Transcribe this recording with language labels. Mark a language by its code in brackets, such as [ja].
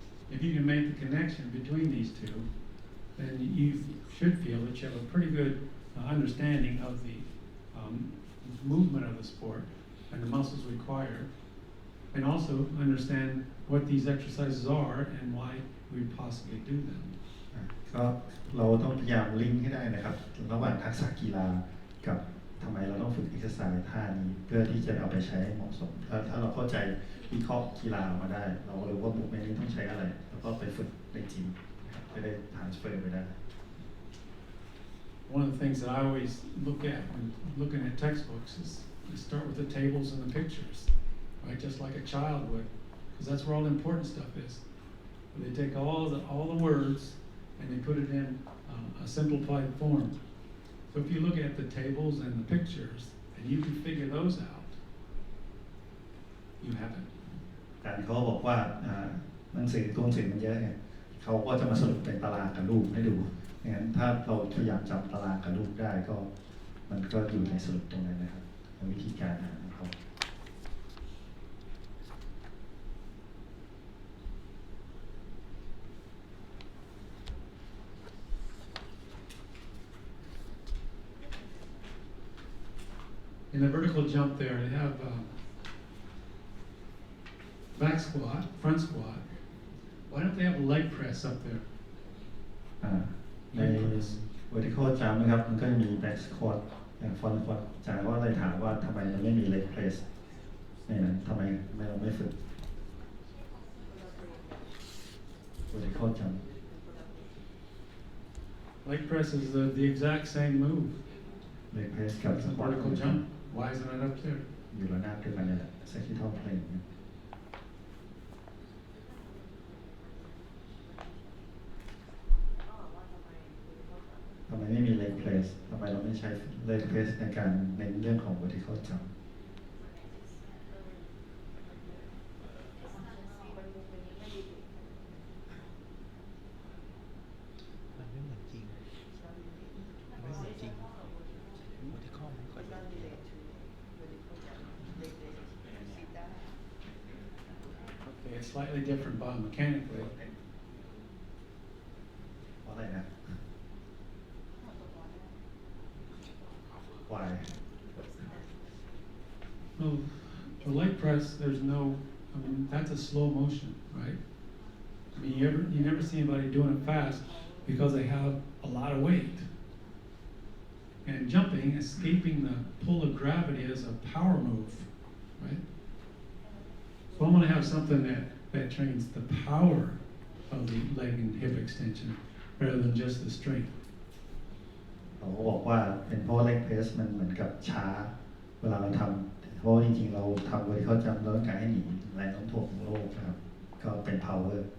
[en] If you can make the connection between these two, then you should feel that you have a pretty good understanding of the movement of the sport and the muscles required, and also understand what these exercises are and why we possibly do them. [th] ก็เราต้องพยายามลิงก์ให้ได้นะครับระหว่างทักษะกีฬากับทำไมเราต้องฝึกเอ็กซ์ไซส์ท่านี้เพื่อที่จะเอาไปใช้ให้เหมาะสมถ้าเราเข้าใจวิเคราะห์กีฬามาได้เรารู้ว่าบุคเมนนี้ต้องใช้อะไรแล้วก็ไปฝึกในจริงจะได้ transfer ไปได้ [en] One of the things that I always look at when looking at textbooks is you start with the tables and the pictures, right? Just like a child would, because that's where all the important stuff is. They take all the words and they put it in a simplified form. So if you look at the tables and the pictures and you can figure those out, you have it. [th] การเขาบอกว่าหนังสือตัวหนังสือมันเยอะไงเขาก็จะมาสรุปเป็นตารางกับรูปให้ดูงั้นถ้าเราพยายามจำตารางกับรูปได้ก็มันก็อยู่ในสรุปตรงนั้นนะครับวิธีการหาของเขา [en] In the vertical jump there, they have back squat, front squat. Why don't they have a leg press up there? [th] ใน vertical jump นะครับมันก็จะมี back squat อย่าง front squat อาจารย์ว่าเลยถามว่าทำไมมันไม่มี leg press ในนั้นทำไมเราไม่ฝึก vertical jump [en] Leg press is the exact same move. leg press [th] กับ [en] It's a squat vertical jump. Why isn't it up there? [th] อยู่ระนาบเดียวกันนี่แหละ sectional plane ทำไมไม่มี leg press ทำไมเราไม่ใช้ leg press ในการในเรื่องของ vertical jump มันไม่เหมือนจริงมันไม่เหมือนจริงvertical มันค่อยเป็น [en] Okay, it's slightly different biomechanically. [th] เพราะอะไรนะ [en] why Well, the leg press, there's no, I mean, that's a slow motion, right? I mean, you never see anybody doing it fast because they have a lot of weight. And jumping, escaping the pull of gravity is a power move, right? So I'm going to have something that trains the power of the leg and hip extension rather than just the strength. [th] เขาบอกว่าเป็นเพราะ leg press มันเหมือนกับช้าเวลาเราทำเพราะจริงๆเราทำ vertical jump เราต้องการให้หนีแรงโน้มถ่วงของโลกนะครับก็เป็น power